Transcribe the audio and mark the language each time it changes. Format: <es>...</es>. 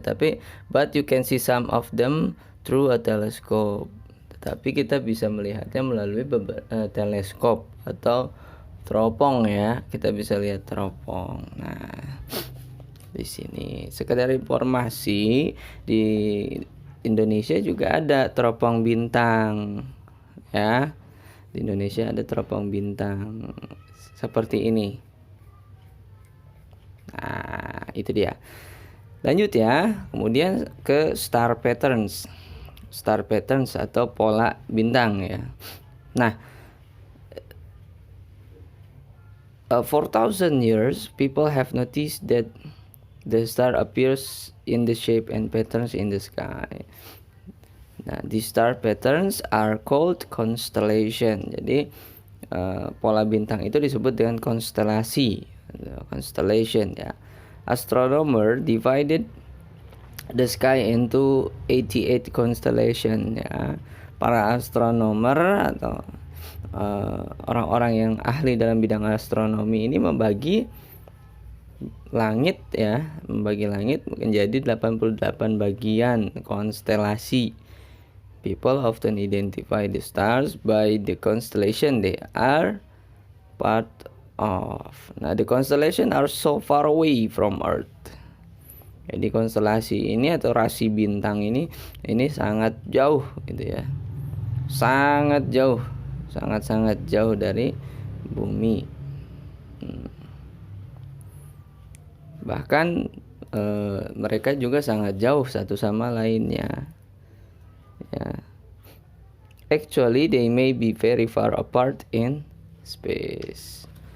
<en>Tapi but you can see some of them through a telescope.</en> <id>Tetapi kita bisa melihatnya melalui teleskop atau teropong ya. Kita bisa lihat teropong. Nah, di sini sekedar informasi, di Indonesia juga ada teropong bintang ya. Di Indonesia ada teropong bintang seperti ini. Nah, itu dia. Lanjut ya. Kemudian ke star patterns. star patterns atau pola bintang ya.</id> <en>Nah, 4,000 years people have noticed that the star appears in the shape and patterns in the sky. Nah, these star patterns are called constellation.</en> <id>Jadi pola bintang itu disebut dengan konstelasi, constellation ya.</id> <en>Astronomer divided the sky into 88 constellation ya.</en> <id>Para astronomer atau orang-orang yang ahli dalam bidang astronomi ini membagi langit menjadi 88 bagian konstelasi.</id> <en>People often identify the stars by the constellation they are part of. Nah, the constellation are so far away from Earth.</en> <id>Jadi konstelasi ini atau rasi bintang ini sangat jauh gitu ya. Sangat jauh. Sangat-sangat jauh dari bumi. Bahkan mereka juga sangat jauh satu sama lainnya. Ya.</id> <en>Actually, they may be very far apart in space.</en>